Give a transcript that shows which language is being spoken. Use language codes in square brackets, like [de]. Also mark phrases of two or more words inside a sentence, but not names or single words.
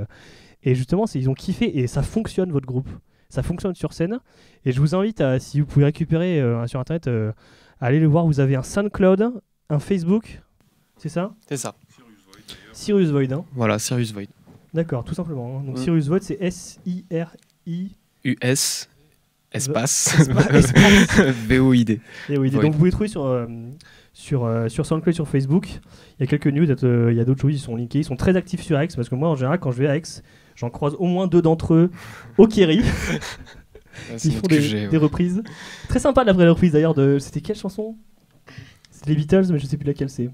[fr] Et justement, ils ont kiffé et ça fonctionne votre groupe. Ça fonctionne sur scène. Et je vous invite si vous pouvez récupérer sur internet, à aller le voir. Vous avez un SoundCloud, un Facebook, c'est ça? C'est ça. Sirius Void. Hein. Voilà, Sirius Void. D'accord, tout simplement. Hein. Donc Sirius Void, c'est S-I-R-I-U-S espace V-O-I-D. Donc vous pouvez trouver sur SoundCloud, sur Facebook. Il y a quelques news, il y a d'autres choses, ils sont linkés. Ils sont très actifs sur Aix parce que moi en général quand je vais à Aix, j'en croise au moins 2 d'entre eux au Kerry. Ils font des reprises. Très sympa la vraie reprise d'ailleurs c'était quelle chanson? C'était les Beatles mais je sais plus laquelle c'est.